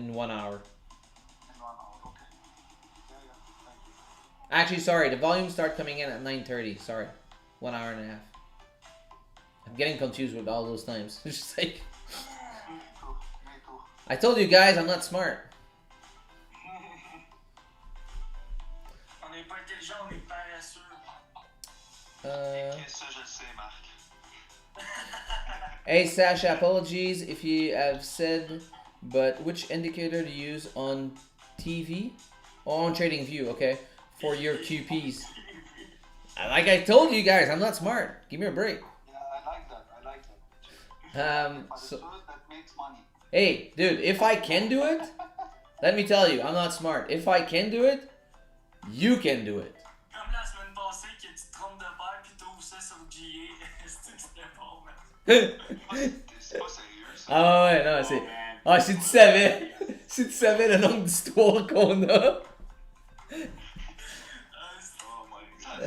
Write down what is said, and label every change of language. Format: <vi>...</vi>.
<en>In 1 hour, okay. Yeah, thank you. Actually, sorry, the volume start coming in at 9:30. Sorry, 1 hour and a half. I'm getting confused with all those times. It's just like Me too. I told you guys, I'm not smart.</en> <fr>On n'est pas intelligent, on est paresseux. Ça, je le sais, Marc.</fr> <en>Hey Sasha, apologies if you have said, but which indicator to use on TV or on TradingView? Okay, for your QPs. Like I told you guys, I'm not smart. Give me a break. Yeah, I like that. So That makes money. hey, dude, if I can do it, let me tell you, I'm not smart. If I can do it, you can do it.</en> <fr>Comme la semaine passée, que tu te trompes de paire pis t'ouvres ça sur GA. C'était bon, man. C'est pas sérieux, ça. Ah ouais, non, c'est...</fr> <en>Man,</en> <fr>Ah, si tu savais, si tu savais le nombre d'histoires qu'on a.</fr> <en>Oh my god.</en>